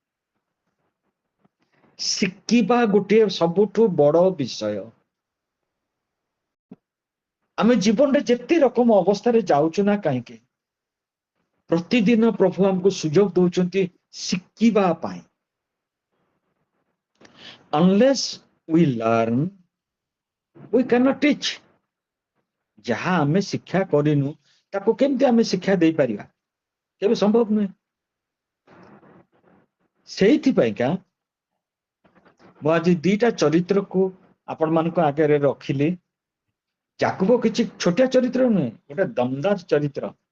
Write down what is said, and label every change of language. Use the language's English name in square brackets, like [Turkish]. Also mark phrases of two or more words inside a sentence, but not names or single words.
[Odia] ଶିଖିବା ଗୋଟିଏ ସବୁଠୁ ବଡ ବିଷୟ। ଆମେ ଜୀବନରେ ଯେତେ ରକମ ଅବସ୍ଥାରେ ଯାଉଛୁ ନା କାହିଁକି, ପ୍ରତିଦିନ ପ୍ରଭୁ ଆମକୁ ସୁଯୋଗ ଦଉଛନ୍ତି ଶିଖିବା ପାଇଁ। [English] unless we learn we cannot teach। [Odia] ଯାହା ଆମେ ଶିକ୍ଷା କରିନୁ ତାକୁ କେମିତି ଆମେ ଶିକ୍ଷା ଦେଇପାରିବା? କେବେ ସମ୍ଭବ ନୁହେଁ। ସେଇଥିପାଇଁକା ମୁଁ ଆଜି ଦିଟା ଚରିତ୍ରକୁ ଆପଣମାନଙ୍କ ଆଗରେ ରଖିଲି। ଯାକୁବ କିଛି ଛୋଟିଆ ଚରିତ୍ର ନୁହେଁ, ଗୋଟେ ଦମଦାର ଚରିତ୍ର।